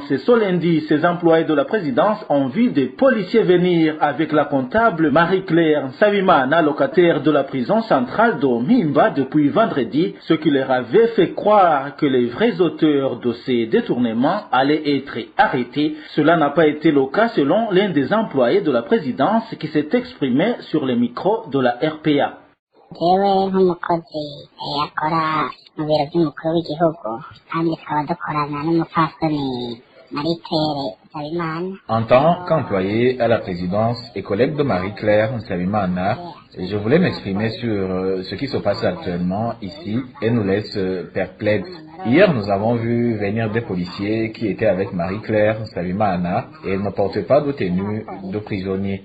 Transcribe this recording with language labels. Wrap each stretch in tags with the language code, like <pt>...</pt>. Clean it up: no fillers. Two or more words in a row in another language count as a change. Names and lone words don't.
<fr>Et ce lundi, ces employés de la présidence ont vu des policiers venir avec la comptable Marie-Claire Savimana, locataire de la prison centrale de Mimba depuis vendredi, ce qui leur avait fait croire que les vrais auteurs de ces détournements allaient être arrêtés. Cela n'a pas été le cas selon l'un des employés de la présidence qui s'est exprimé sur les micros de la RPA.</fr> <rn>jewe nk'umukozi akora mu biro by'umukuru w'igihugu kandi tukaba dukorana n'umupfasoni Marie-Claire Nsabimana.</rn> <fr>En tant qu'employé à la présidence et collègue de Marie-Claire Nsabimana, je voulais m'exprimer sur ce qui se passe actuellement ici et nous laisse perplexes. Hier, nous avons vu venir des policiers qui étaient avec Marie-Claire Nsabimana et ne portaient pas de tenue de prisonnier.</fr>